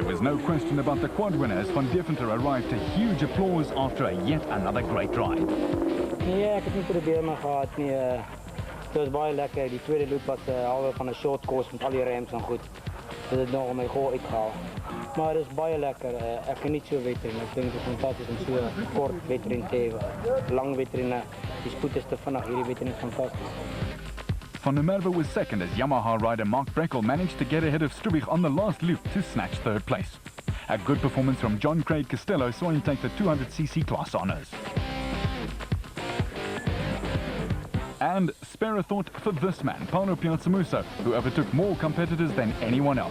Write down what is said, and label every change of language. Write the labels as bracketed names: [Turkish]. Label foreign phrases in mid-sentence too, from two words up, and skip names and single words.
[English] no question about the quad winner as Van Deventer arrived to huge applause after yet another great ride. [Afrikaans] Nee, ek het nie probleme gehad nie. Dit was baie lekker. Die tweede loop was halwe van 'n [English] short course [Afrikaans] met al die ramps en goed. Dit het nog my goal uitgehaal. Maar dit is baie lekker. Ek geniet so wedren. Ek dink dit is fantasties om so 'n kort wedren te hê. Lang wedren, die spoed is te vinnig. Hierdie wedren is fantasties. [English] Van der Merwe was second as Yamaha rider Mark Breckel managed to get ahead of Strubich on the last loop to snatch third place. A good performance from John Craig Costello saw him take the 200cc class honours. And spare a thought for this man, Paulo Piazzamuso, who overtook more competitors than anyone else.